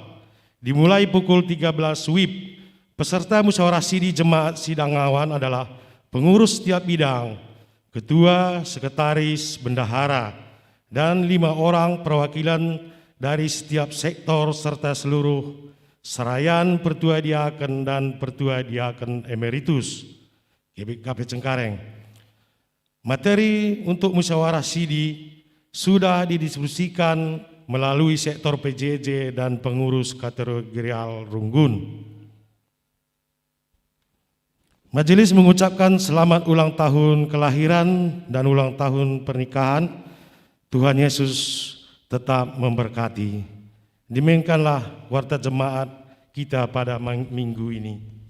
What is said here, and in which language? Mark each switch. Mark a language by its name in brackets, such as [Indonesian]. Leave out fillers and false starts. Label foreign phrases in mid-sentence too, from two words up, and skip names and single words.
[Indonesian] Dimulai pukul 13 WIB. Peserta musyawarah Sidi Jemaat Sidangawan adalah pengurus setiap bidang, ketua, sekretaris, bendahara, dan 5 orang perwakilan dari setiap sektor serta seluruh Serayan Pertua Diaken dan Pertua Diaken Emeritus GBKP Cengkareng. Materi untuk musyawarah Sidi sudah didistribusikan melalui sektor PJJ dan pengurus kategorial Runggun. Majelis mengucapkan selamat ulang tahun kelahiran dan ulang tahun pernikahan. Tuhan Yesus tetap memberkati. Demikianlah warta jemaat kita pada minggu ini.